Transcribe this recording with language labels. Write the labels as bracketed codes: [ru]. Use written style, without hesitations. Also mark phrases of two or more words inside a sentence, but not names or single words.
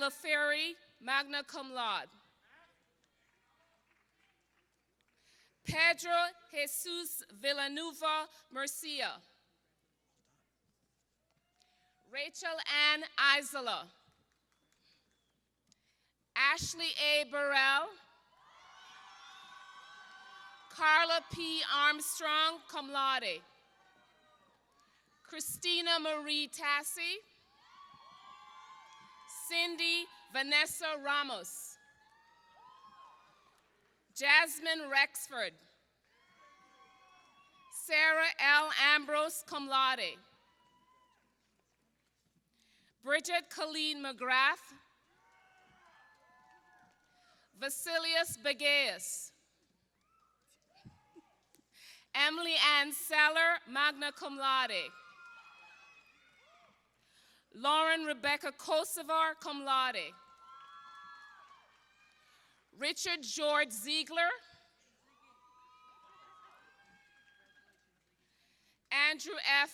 [la] LaFerry, magna cum laude, [en] Pedro Jesus Villanueva Murcia, Rachel Ann Isola, Ashley A. Burrell, Carla P. Armstrong, [la] cum laude, [en] Christina Marie Tassi, Cindy Vanessa Ramos, Jasmine Rexford, Sarah L. Ambrose, [la] cum laude, [en] Bridget Colleen McGrath, Vasilius Begaeus, Emily Ann Seller, [la] magna cum laude, [en] Lauren Rebecca Kosovar, [la] cum laude, [en] Richard George Ziegler, Andrew F.